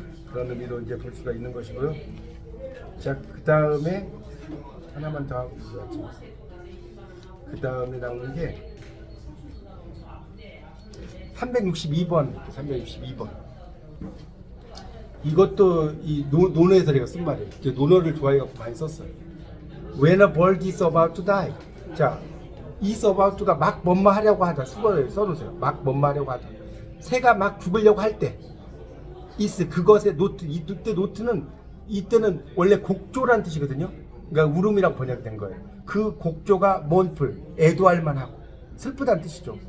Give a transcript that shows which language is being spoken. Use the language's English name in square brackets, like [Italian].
[Korean] 그런 의미로 이제 볼 수가 있는 것이고요. 자, 그 다음에 하나만 더 하고 보죠. 그 다음에 나오는 게 362번. 이것도 이 논어에서 제가 쓴 말이에요. 논어를 좋아해갖고 많이 썼어요. [English] When a bird is about to die. [Korean] 자, [English] is about to [Korean] 가 막 뭔마하려고 하다. 수거를 써놓으세요. 막 뭔마하려고 하다. 새가 막 죽으려고 할 때 is 그것의 노트. 이때는 원래 곡조란 뜻이거든요. 그러니까 울음이라고 번역된 거예요. 그 곡조가 mournful, 애도할 만하고 슬프다는 뜻이죠.